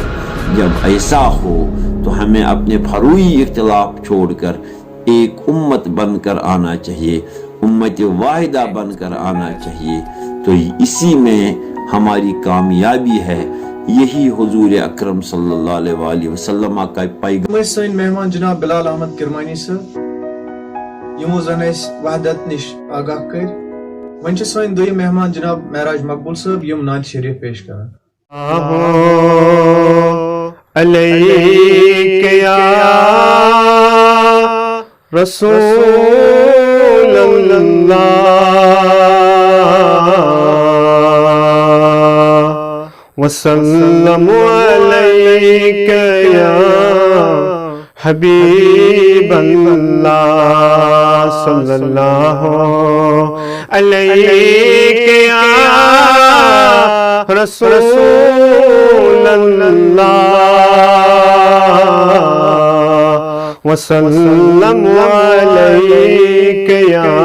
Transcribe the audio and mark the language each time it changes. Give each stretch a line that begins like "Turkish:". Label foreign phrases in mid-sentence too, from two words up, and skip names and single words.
Urdu: جب ایسا ہو تو ہمیں اپنے فروعی اختلاف چھوڑ کر ایک امت بن کر آنا چاہیے، امت واحدہ بن کر آنا چاہیے، تو اسی میں ہماری کامیابی ہے۔ یہی حضور اکرم
Arabic: صلی اللہ علیہ وآلہ وسلم
Urdu: کا پیغام۔
Kashmiri: سن مہمان جناب بلال احمد کرمانی صاحب یمو زن اس وحدت نش آگاہ کر، ون سن دویم مہمان جناب معراج مقبول صاحب یم نعت شریف پیش کران۔
Arabic: علیک یا رسول اللہ وسلم علیک یا حبیب اللہ صلی اللہ علیک یا رسول اللہ وسلم علیک یا